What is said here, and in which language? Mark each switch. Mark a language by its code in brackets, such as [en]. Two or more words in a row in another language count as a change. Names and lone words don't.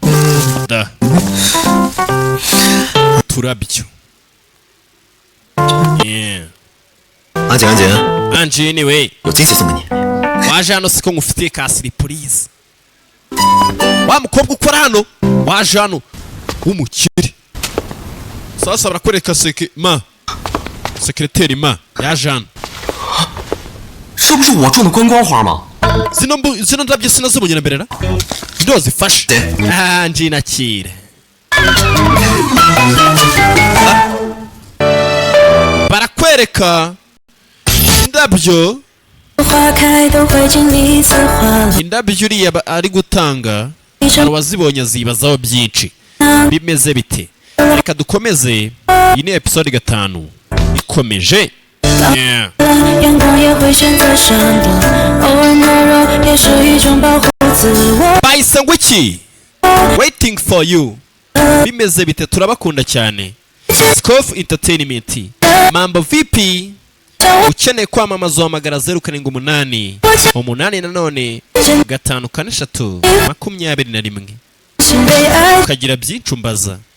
[rw] turabyo Anjin we waje hano siko ngufitiye ka surprise wa mukobwa ukora hano waje hano w'umukire sasa barakwereka sekreteri yaje hano [zh] 这不是我种的观光花吗？ [rw] zino ndabyo sinazibonye na mbere ra ndo zifashe nje nakire barakwereka indabyo uriya ari gutanga hari wazibonye zibazaho byinshi bimeze bite reka dukomeze iyi ni episode 5 ikomeje bayise ngo iki [en] waiting for you [rw] bimeze bite turabakunda cyane SIKOV Entertainment Mambo VP ukeneye kwamamaza wamagara 078 8 nanone 5 23 ukagira byinshi umbaza